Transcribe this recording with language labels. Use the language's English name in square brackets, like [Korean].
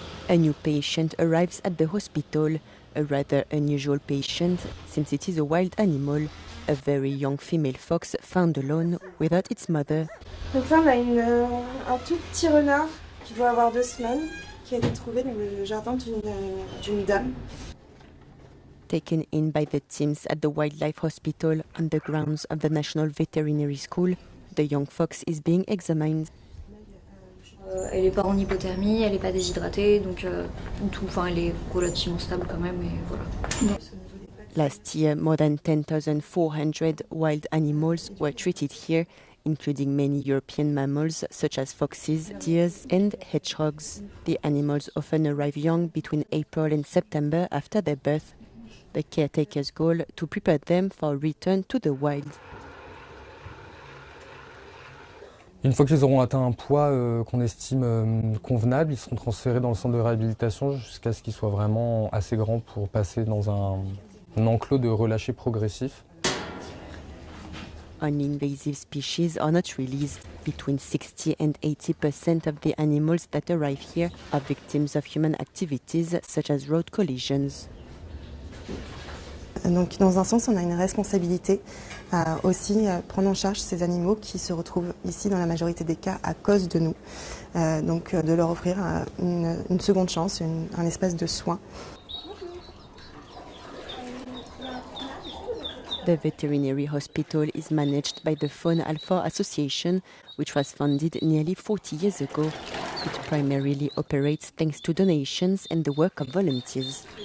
[English] A new patient arrives at the hospital, a rather unusual patient since it is a wild animal, a very young female fox found alone without its mother. [French] Donc là, on a un tout petit renard qui doit avoir 2 semaines, qui a été trouvé dans le jardin d'une dame. [English] Taken in by the teams at the Wildlife Hospital on the grounds of the National Veterinary School, the young fox is being examined. [French] Elle n'est pas en hypothermie, elle n'est pas déshydratée, donc elle est relativement stable quand même, et voilà. [English] Last year, more than 10,400 wild animals were treated here, including many European mammals such as foxes, deers and hedgehogs. The animals often arrive young between April and September after their birth. The caretaker's goal to prepare them for return to the wild. [French] Une fois qu'ils auront atteint un poids qu'on estime convenable, ils seront transférés dans le centre de réhabilitation jusqu'à ce qu'ils soient vraiment assez grands pour passer dans un enclos de relâché progressif. [English] Non-invasive species are not released. Between 60 and 80% of the animals that arrive here are victims of human activities such as road collisions. [French] Donc dans un sens, on a une responsabilité à aussi prendre en charge ces animaux qui se retrouvent ici dans la majorité des cas à cause de nous. Donc de leur offrir une seconde chance, un espace de soins. [English] The veterinary hospital is managed by the Faune Alpha Association, which was founded nearly 40 years ago. It primarily operates thanks to donations and the work of volunteers.